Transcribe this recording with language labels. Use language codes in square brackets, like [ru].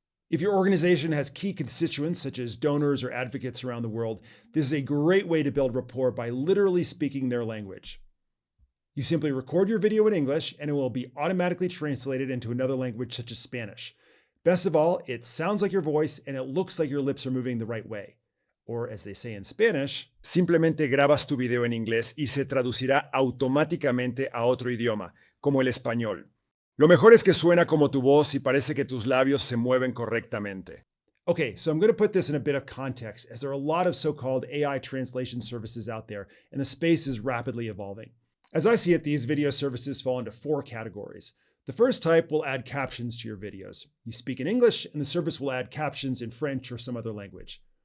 [en] If your organization has key constituents, such as donors or advocates around the world, this is a great way to build rapport by literally speaking their language. You simply record your video in English and it will be automatically translated into another language such as Spanish. Best of all, it sounds like your voice and it looks like your lips are moving the right way. Or as they say in Spanish, [es] simplemente grabas tu video en inglés y se traducirá automáticamente a otro idioma, como el español. Lo mejor es que suena como tu voz y parece que tus labios se mueven correctamente. [en] Okay, so I'm going to put this in a bit of context as there are a lot of so-called AI translation services out there and the space is rapidly evolving. As I see it, these video services fall into 4 categories. The first type will add captions to your videos. You speak in English, and the service will add captions in French or some other language.